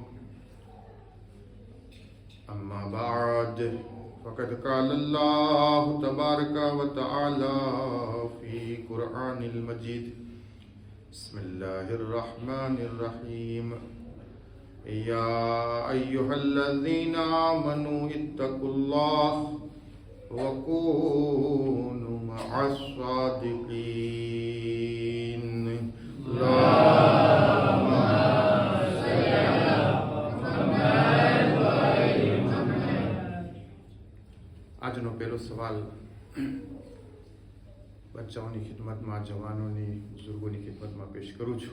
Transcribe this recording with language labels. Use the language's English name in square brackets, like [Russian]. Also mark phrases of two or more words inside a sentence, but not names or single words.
[Arabic] أما بعد فقد قال الله تبارك وتعالى في قرآن المجيد بسم الله الرحمن الرحيم يا أيها الذين آمنوا اتقوا الله وكونوا مع الصادقين. [Gujarati] આજનો પહેલો સવાલ બચ્ચાઓની ખિદમતમાં, જવાનોની, બુઝુર્ગોની ખિદમતમાં પેશ કરું છું.